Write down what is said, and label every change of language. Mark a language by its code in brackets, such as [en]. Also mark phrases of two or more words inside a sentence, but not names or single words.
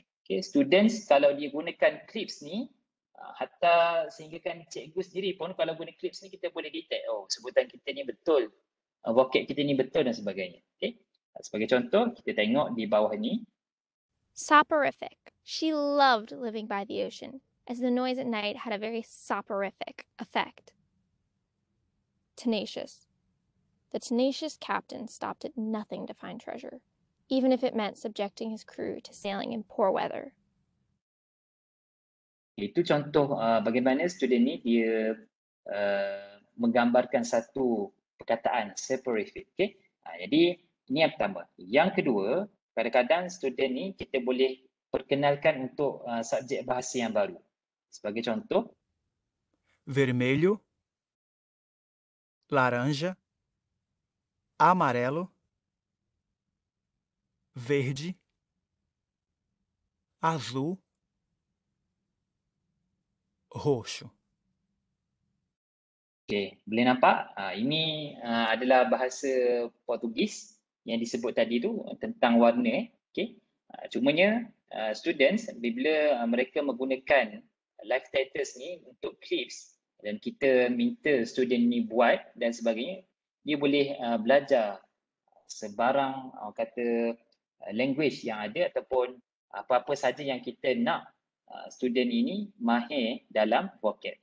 [ms] Okay, students kalau dia gunakan clips ni, hatta sehinggakan cikgu sendiri pun kalau guna clips ni kita boleh detect, oh sebutan kita ni betul, vocab kita ni betul dan sebagainya. Okay, sebagai contoh kita tengok di bawah ni. [en] Soporific. She loved living by the ocean, as the noise at night had a very soporific effect. Tenacious. The tenacious captain stopped at nothing to find treasure. even if it meant subjecting his crew to sailing in poor weather. [ms] Itu contoh bagaimana student ni dia menggambarkan satu perkataan soporific. Okay? Jadi ini yang pertama. Yang kedua, kadang-kadang student ni kita boleh perkenalkan untuk subjek bahasa yang baru. Sebagai contoh, [pt] vermelho, laranja, amarelo, verde, azul, roxo. [ms] okay, boleh nampak ini adalah bahasa Portugis yang disebut tadi tu tentang warna. Okay. Cumanya students bila mereka menggunakan [en] live titles [ms] ni untuk clips dan kita minta student ni buat dan sebagainya, dia boleh belajar sebarang kata language yang ada ataupun apa-apa saja yang kita nak student ini mahir dalam vocab.